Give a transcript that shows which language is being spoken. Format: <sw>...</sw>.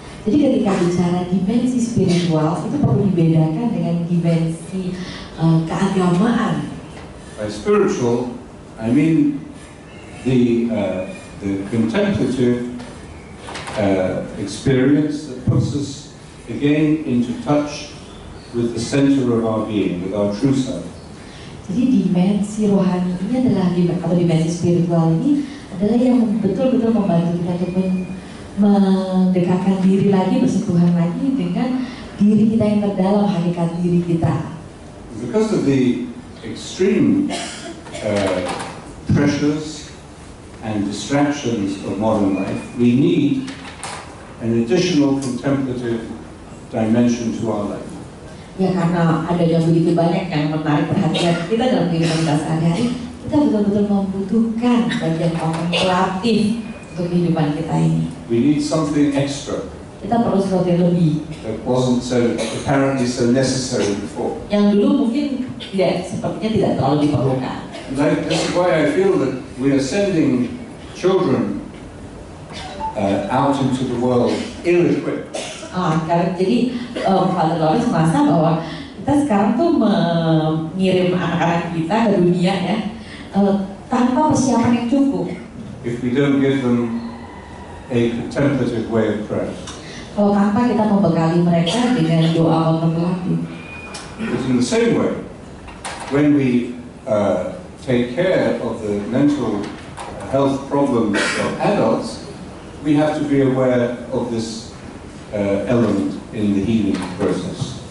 <id>Jadi ketika bicara dimensi spiritual itu perlu dibedakan dengan dimensi keagamaan.</id> <en>By spiritual, I mean the contemplative experience that puts us again into touch with the center of our being, with our true self.</en> <id>Jadi dimensi rohani ini adalah, atau dimensi spiritual ini adalah yang betul-betul membantu kita untuk mendekatkan diri lagi, bersentuhan lagi dengan diri kita yang terdalam, hakikat diri kita.</id> <en>Because of the extreme pressures and distractions of modern life, we need an additional contemplative dimension to our life.</en> <id>Ya, karena adanya begitu banyak yang menarik perhatian kita dalam kehidupan kita sehari-hari, kita betul-betul membutuhkan bagian kontemplatif untuk kehidupan kita ini.</id> <en>We need something extra.</en> <id>Kita perlu sesuatu yang lebih.</id> <en>That wasn't apparently so necessary before.</en> <id>Yang dulu mungkin sepertinya tidak terlalu diperlukan.</id> <en>And this is why I feel that we are sending children out into the world ill-equipped.</en> <id>Karena jadi Fr.Laurence merasa bahwa kita sekarang tuh mengirim anak-anak kita ke dunia ya tanpa persiapan yang cukup.</id> <en>If we don't give them a contemplative way of prayer.</en> <id>Kalau tanpa kita membekali mereka dengan doa kontemplatif.</id> <en>But in the same way, when we take care of the mental health problems of adults, we have to be aware of this element in the healing process.</en>